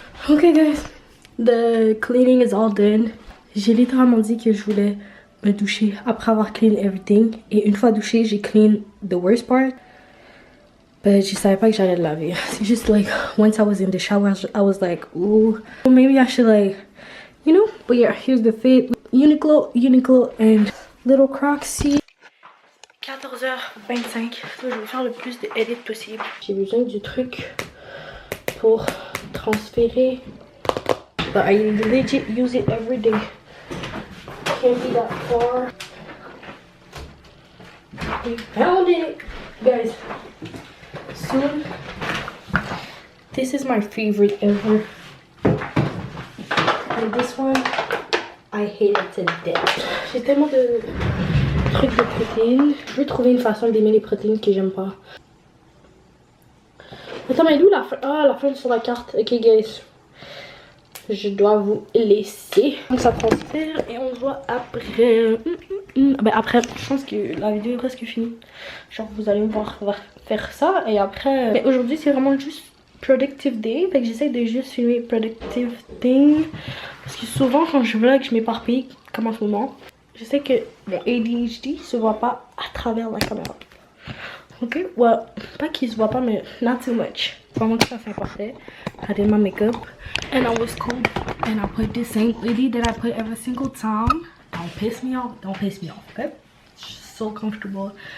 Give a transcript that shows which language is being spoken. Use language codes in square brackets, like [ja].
[en] Okay guys, the cleaning is all done. [fr] J'ai littéralement dit que je voulais me doucher après avoir [en] clean everything. [fr] Et une fois douché, j'ai [en] clean the worst part. But [fr] je savais pas que j'allais le laver. C'est juste [en] like, once I was in the shower, I was like, ooh, maybe I should like, you know. But yeah, here's the fit. Uniqlo, and Little Crocsy. 14h25. [fr] Je vais faire le plus d'edits possible. J'ai besoin du truc pour transférer. [en] But I legit use it every day. Can't be that far. We found it, guys. Soon. This is my favorite ever. And this one, I hate it to death. [fr] J'ai tellement de trucs de protéines. Je veux trouver une façon d'aimer les protéines que j'aime pas. Attends, mais d'où la fin? Ah, la fin sur la carte. Ok, guys. Je dois vous laisser. Donc ça transfère et on se voit après. Ben après, je pense que la vidéo est presque finie. Genre vous allez me voir faire ça et après. Mais aujourd'hui c'est vraiment juste [en] productive day. [fr] Fait que j'essaie de juste filmer [en] productive thing. [fr] Parce que souvent quand je vlog je m'éparpille comme en ce moment. Je sais que mon ADHD se voit pas à travers la caméra. [en] Ok, well, [fr] pas qu'il se voit pas mais [en] not too much. [fr] Vraiment que ça fait parfait. [en] I did my makeup and I was cool and I put the same hoodie that I put every single time. Don't piss me off, don't piss me off, okay? It's just so comfortable.